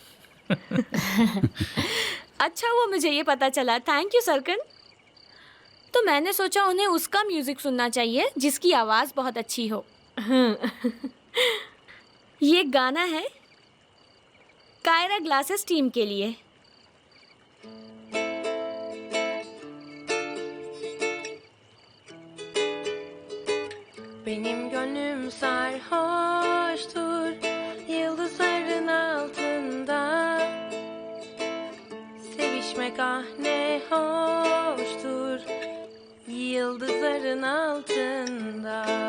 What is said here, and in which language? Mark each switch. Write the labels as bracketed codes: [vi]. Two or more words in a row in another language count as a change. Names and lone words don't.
[hi] अच्छा, वो मुझे ये पता चला। [en] thank you [hi] सरकन। तो मैंने सोचा उन्हें उसका म्यूज़िक सुनना चाहिए जिसकी आवाज़ बहुत अच्छी हो। ये गाना है कायरा ग्लासेस टीम के लिए। [tr] Benim gönlüm sarhoştur yıldızların altında. Sevişmek ah ne hoştur yıldızların altında.